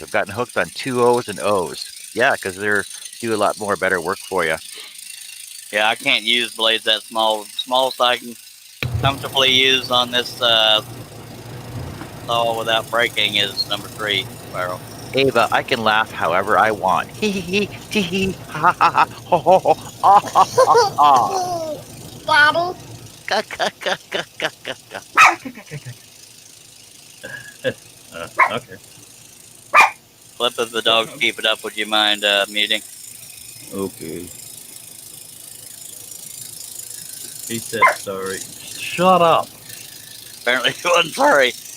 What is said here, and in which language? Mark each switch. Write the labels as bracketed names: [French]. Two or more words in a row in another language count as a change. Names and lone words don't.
[English] I've gotten hooked on 2 O's and O's. Yeah, because they're do a lot more better work for you. Yeah, I can't use blades that small. Smallest I can comfortably use on this saw without breaking is number 3 spiral. Ava, I can laugh however I want. Hee hee hee hee hee ha ha ha ho ho ho ah ha ha ha. Daddy. Ka ka ka ka ka ka ka. Okay. Flip if the dogs keep it up, would you mind muting? Okay. He said sorry. Shut up. Apparently he wasn't sorry.